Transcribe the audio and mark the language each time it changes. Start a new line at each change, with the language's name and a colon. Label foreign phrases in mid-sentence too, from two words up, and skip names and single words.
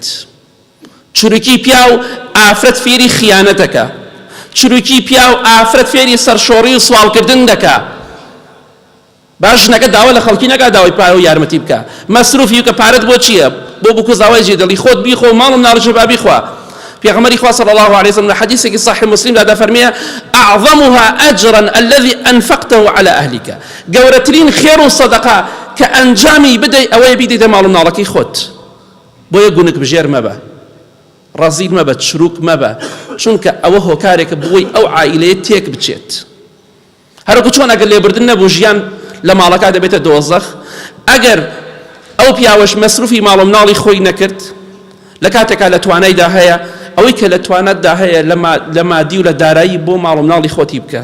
Central Kurdish: چروکی پیاو ئافرەت فێری خیانەت دەکا. چروکی پیاو ئافرەت فێری سەرشۆڕی و سوالکردن دەکا. باش ژنەکە داوا لە خەڵکی نەکا داوای پارە و یارمەتی بکە، مەسروفی کە پارەت بۆ چییە؟ بۆ بکوز داوای جێدەڵی خۆت بیخۆ ماڵم ناڕژە با بیخوا. پیغمبری خوا
Arabic: صلی الله علیه وسلم
Central Kurdish: حدیثی که صحیح مسلم داده فرمیه
Arabic: اعظمها اجرا الذي انفقته على اهلك،
Central Kurdish: گەورەترین خێر و سەدەقە کە ئەنجامی بدەی ئەوەیە بیدەیتە ماڵ و مناڵەکەی خۆت. بۆیە گونک بژێر مەبە، ڕەزیل مەبە، چروک مەبە، چونکە ئەوە هۆکارێکە بۆی ئەو عائیلەیە تێک بچێت. هەروەکو چۆن ئەگەر لێبوردن نەبوو ژیان لە ماڵەکە دەبێتە دۆزەخ، ئەگەر ئەو پیاوەش مەسروفی ماڵ و مناڵی خۆی نەکرد لە کاتێکا لە توانایدا هەیە، ئەوەی کە لە توانەتدا هەیە لە مادی و لە دارایی بۆ ماڵ و مناڵی خۆتی بکە.